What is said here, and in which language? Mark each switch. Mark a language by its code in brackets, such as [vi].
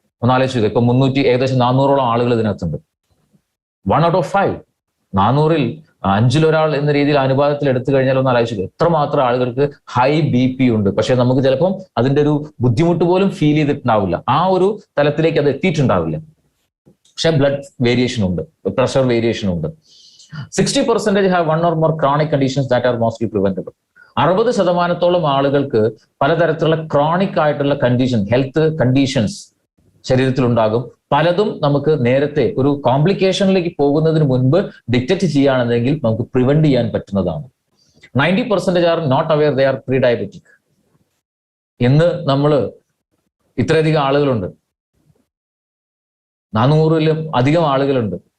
[ml] ഒന്നാലോചിച്ചത്, ഇപ്പൊ ഏകദേശം 400ഓളം ആളുകൾ ഇതിനകത്തുണ്ട്. [en] 1 out of 5, [ml] 400-ൽ 5-ൽ ഒരാൾ എന്ന രീതിയിൽ അനുപാതത്തിൽ എടുത്തു കഴിഞ്ഞാൽ ഒന്ന് ആലോചിച്ചത് എത്രമാത്രം ആളുകൾക്ക് ഹൈ BP ഉണ്ട്. പക്ഷെ നമുക്ക് ചിലപ്പം അതിന്റെ ഒരു ബുദ്ധിമുട്ട് പോലും ഫീൽ ചെയ്തിട്ടുണ്ടാവില്ല, ആ ഒരു തലത്തിലേക്ക് അത് എത്തിയിട്ടുണ്ടാവില്ല. പക്ഷെ ബ്ലഡ് വേരിയേഷൻ ഉണ്ട്, പ്രഷർ വേരിയേഷൻ ഉണ്ട്. [en] 60% have 1 or more chronic conditions that are mostly preventable. [ml] 60% ആളുകൾക്ക് പലതരത്തിലുള്ള ക്രോണിക് ആയിട്ടുള്ള കണ്ടീഷൻ, ഹെൽത്ത് കണ്ടീഷൻസ് ശരീരത്തിലുണ്ടാകും. പലതും നമുക്ക് നേരത്തെ ഒരു കോംപ്ലിക്കേഷനിലേക്ക് പോകുന്നതിന് മുൻപ് ഡിറ്റക്ട് ചെയ്യുകയാണെന്നെങ്കിൽ നമുക്ക് പ്രിവെന്റ് ചെയ്യാൻ പറ്റുന്നതാണ്. [en] 90% are not aware they are prediabetic. [ml] ഇന്ന് നമ്മൾ ഇത്രയധികം ആളുകളുണ്ട്, 400-ലും അധികം ആളുകളുണ്ട്.